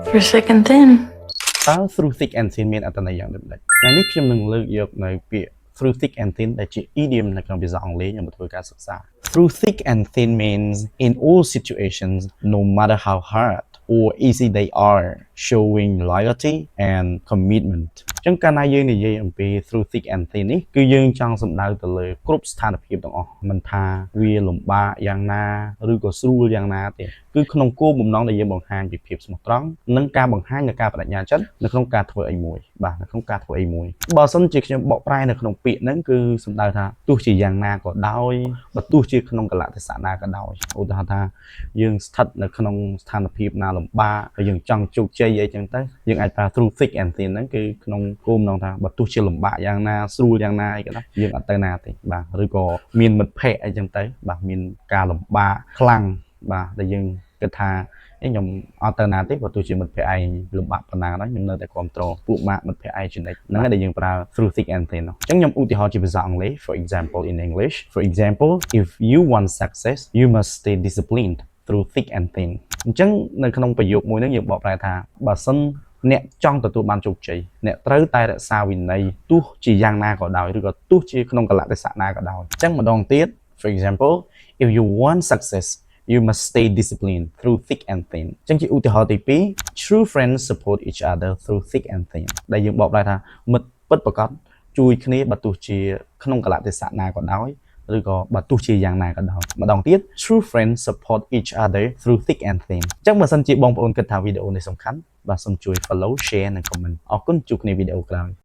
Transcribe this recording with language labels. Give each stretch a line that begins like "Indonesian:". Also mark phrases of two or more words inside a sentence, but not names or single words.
English: Through thick and thin.
Khmer: តើ
English: through thick and thin
Khmer: មានអត្ថន័យយ៉ាងដូចម្តេចថ្ងៃនេះខ្ញុំនឹងលើកយកនៅពាក្យ
English: through thick and thin
Khmer: ដែលជា idiom នៅក្នុងភាសាអង់គ្លេសខ្ញុំមកធ្វើការសិក្សា
English: Through thick and thin means in all situations no matter how hard or easy they are showing loyalty and commitment
Khmer: ចឹងកាលណាយើងនិយាយអំពី
English: through thick and thin
Khmer: នេះគឺយើងចង់សំដៅទៅលើគ្រប់ស្ថានភាពទាំងអស់មិនថាវាលំបាកយ៉ាងណាឬក៏ស្រួលយ៉ាងណាទេគឺក្នុងគោលបំណងដែលយើង បង្ហាញពីភាពស្មោះត្រង់និងការបង្ហាញនូវការបដិញ្ញាចិត្តនៅក្នុងការធ្វើអីមួយបាទនៅក្នុងការធ្វើអីមួយបើសិនជាខ្ញុំបកប្រែនៅក្នុងពាក្យហ្នឹងគឺសំដៅថាទោះជាយ៉ាងណាក៏ដោយបើទោះជាក្នុងកលៈទេសៈណាក៏ដោយឧទាហរណ៍ថាយើងស្ថិតនៅក្នុងស្ថានភាពណាលំបាកហើយយើងចង់ជោគជ័យអីចឹងទៅយើង អាចប្រើ
English: through thick and thin
Khmer: ហ្នឹងគឺក្នុងគោលបំណងថាបើទោះជាលំបាកយ៉ាងណាស្រួលយ៉ាងណាអីក៏ដោយយើងអត់ទៅណាទេបាទឬក៏មានមិត្តភ័ក្តិអីចឹងទៅបាទមានការលំបាកខ្លាំងបាទដែលយើងគិតថាខ្ញុំអត់ទៅណាទេបើទោះជាមិត្តភ័ក្តិឯង លំបាកប៉ុណ្ណាក៏ដោយខ្ញុំនៅតែគ្រប់គ្រងពួកម៉ាក់មិត្តភ័ក្តិឯងចំណិចហ្នឹងហើយដែលយើងប្រើ
English: through thick and thin
Khmer: អញ្ចឹងខ្ញុំឧទាហរណ៍ជាភាសាអង់គ្លេស
English: for example in English for example if you want success you must stay disciplined through thick and thin
Khmer: អញ្ចឹងនៅក្នុងប្រយោគមួយហ្នឹងយើងបកប្រែថាបើសិនអ្នកចង់ទទួលបានជោគជ័យអ្នកត្រូវតែរក្សាវិ ន័យទោះជាយ៉ាងណាក៏ដោយឬក៏ទោះជាក្នុងកលៈទេសៈណាក៏ដោយអញ្ចឹងម្ដងទៀត
English: for example if you want success you must stay disciplined through thick and thin
Khmer: អញ្ចឹងជាឧទាហរណ៍ទី2
English: true friends support each other through thick and thin
Khmer: ដែលយើងបកប្រែថាមិត្តពិតប្រាកដជួយគ្នាបើទោះជាក្នុងកលៈទេសៈណាក៏ដោយឬក៏បើទោះជាយ៉ាងណាក៏ដោយម្ដងទៀត
English: true friends support each other through thick and thin
Khmer: អញ្ចឹងបើសិនជាបងប្អូនគិតថាវីដេអូនេះសំខាន់បាទសូមជួយ
English: follow share
Khmer: និង comment អរគុណជួបគ្នាវីដេអូក្រោយ